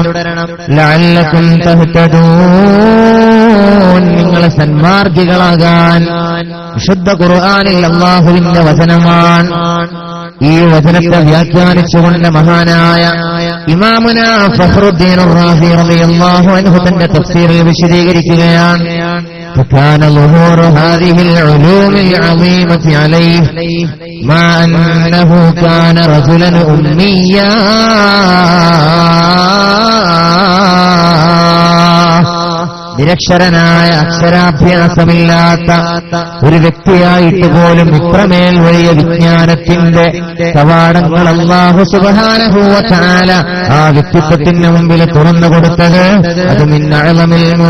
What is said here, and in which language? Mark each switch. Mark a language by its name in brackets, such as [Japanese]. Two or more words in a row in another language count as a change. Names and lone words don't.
[Arabic] لعلكم تهتدون, [Malayalam] നിങ്ങൾ സന്മാർഗികളാകാൻ. വിശുദ്ധ ഖുർആനിൽ അല്ലാഹുവിന്റെ വചനമാണ്. ഈ വചനത്തെ വ്യാഖ്യാനിച്ചുകൊണ്ട് മഹാനായ ഇമാമുന ഫഖ്റുദ്ദീൻ റാസി [Arabic] رضي الله عنه [Malayalam] തന്റെ തഫ്സീറിൽ വിശദീകരിക്കുകയാണ്, [Arabic] فكان ظهور هذه العلوم العظيمة عليه ما أنه كان رجلا أميا [Malayalam] നിരക്ഷരനായ അക്ഷരാഭ്യാസമില്ലാത്ത ഒരു വ്യക്തിയായിട്ട് പോലും ഇത്രമേൽ വലിയ വിജ്ഞാനത്തിന്റെ കവാടങ്ങൾ [Arabic] الله سبحانه وتعالى [Malayalam] ആ വ്യക്തിത്വത്തിന് മുമ്പിൽ തുറന്നു കൊടുത്തത് അത് [Arabic] من أعظم